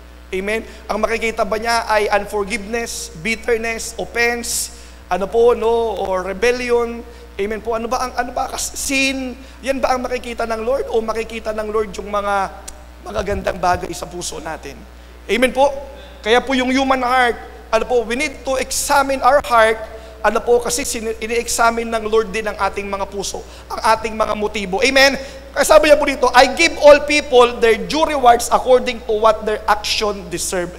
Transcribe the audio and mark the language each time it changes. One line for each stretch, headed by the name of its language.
Filipino: Amen? Ang makikita ba niya ay unforgiveness, bitterness, offense, or rebellion? Amen po. Ano ba sin? Yan ba ang makikita ng Lord o makikita ng Lord yung mga magagandang bagay sa puso natin? Amen po. Kaya po yung human heart,
English: we need to examine our heart.
Filipino: Kasi ini-examine ng Lord din ang ating mga puso, ang ating mga motibo. Amen. Kaya sabi niya po dito,
English: "I give all people their due rewards according to what their action deserve."